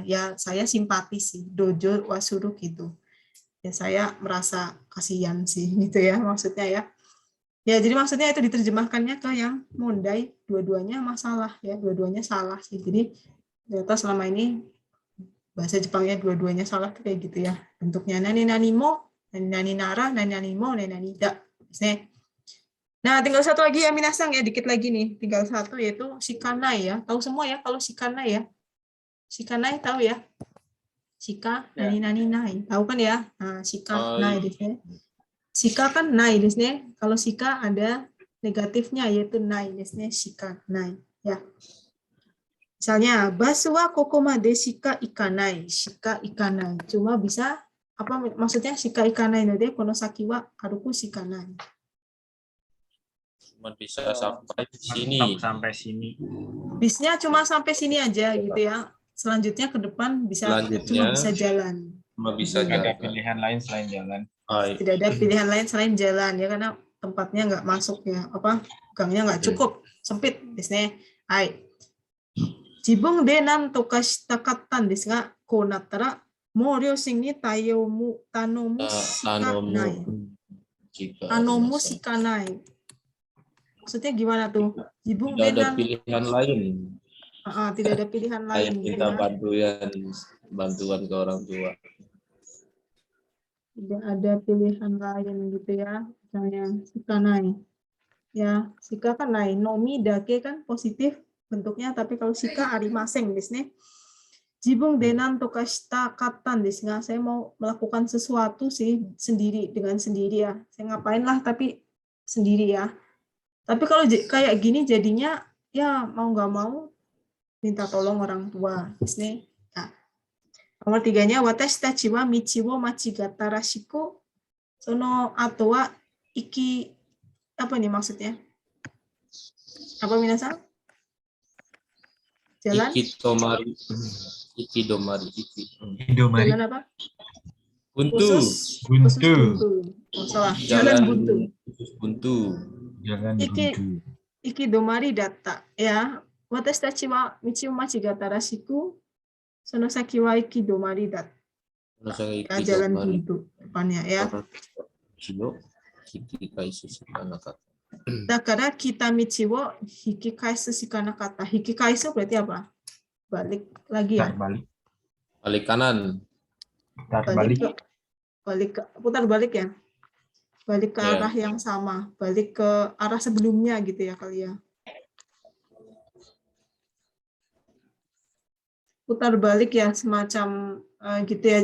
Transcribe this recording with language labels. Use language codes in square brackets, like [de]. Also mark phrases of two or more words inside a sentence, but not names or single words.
[id] Ya saya simpati sih, [ja] 同情する [id] gitu. Ya saya merasa kasihan sih gitu ya maksudnya ya. Ya, jadi maksudnya itu diterjemahkannya ke yang mondai, dua-duanya masalah ya, dua-duanya salah sih. Jadi ternyata selama ini bahasa Jepangnya dua-duanya salah tuh kayak gitu ya. [ja] Bentuknya 何々も、何々なら、何々も、何々だ. [id] Nah, tinggal satu lagi ya Minasang ya, dikit lagi nih. Tinggal satu yaitu shikanai ya. Tahu semua ya kalau shikanai ya. Shikanai tahu ya? [ja] しか何々ない. [id] Tahu kan ya? Nah, [ja] しかない [id] di sini. Shika kan nai di sini. Kalau shika ada negatifnya yaitu nai di sini, [ja] しかない [id] ya. [ja] Misalnya バスはここまでしか行かない、しか行かない. [id] Cuma bisa apa maksudnya [ja] しか行かないのでこの先は歩くしかない. [id] Cuma bisa sampai sini. Sampai sini. Bisnya cuma sampai sini aja gitu ya. Selanjutnya ke depan cuma bisa jalan. Cuma bisa Tidak ada jalan. pilihan lain selain jalan. Tidak ada pilihan lain selain jalan ya, karena tempatnya nggak masuk ya, apa gangnya nggak cukup, sempit bisnya. Hai. [ja] 自分でなんとかしたかったんですが、こうなったらもう両親に頼むしかない. 頼むしかない. [id] Maksudnya gimana tuh? [ja] 自分で [id] Tidak ada nan, pilihan lain. tidak ada pilihan lain Kayak gitu kita ya. bantuan ke orang tua. Tidak ada pilihan lain gitu ya, misalnya shikanai ya, shika kan nai, [ja] のみだけ [id] kan positif, bentuknya, tapi kalau [ja] しかありませんですね. 自分でなんとかしたかったんですが, [id] saya mau melakukan sesuatu sih sendiri, dengan sendiri ya. Saya ngapain lah tapi sendiri ya. Tapi kalau kayak gini jadinya ya mau nggak mau minta tolong orang tua [ja] ですね. Nah, nomor 3-nya 私たちは道を間違ったらしくその後は行き, [id] apa nih maksudnya? Apa minasan? Jalan? [ja] 行き止まり。行き止まり. Indomari. [id] Jalan apa? Buntu. Khusus Buntu. buntu. Oh, salah. Jalan buntu. Khusus buntu. Jalan [ja] Iki- [id] buntu. [ja] 行き止まりだった. Ya. 私たちは道を間違ったらしくその先は行き止まりだった. [id] Ya, jalan buntu depannya ya. [ja] だから来た道を引き返すしかなかった. [id] Hikikaisu berarti apa? Balik lagi ya. Putar balik. Balik kanan. Putar balik. Putar balik ya. Balik ke Ya. arah yang sama, balik ke arah sebelumnya gitu ya kali ya. Putar balik ya, semacam gitu ya.